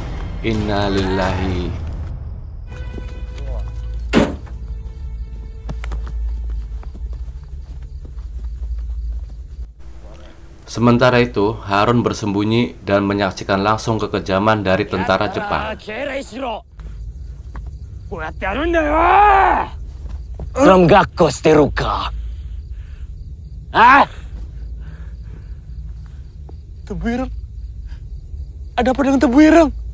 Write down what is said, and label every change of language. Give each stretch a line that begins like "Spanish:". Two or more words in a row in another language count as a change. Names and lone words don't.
Arabic: إنا لله.
Indonesian: Sementara itu, Harun bersembunyi dan menyaksikan langsung kekejaman dari tentara Jepang.
Japanese: 学校してるか? Ah?
Indonesian: Tebu ireng. Ada apa dengan tebu ireng?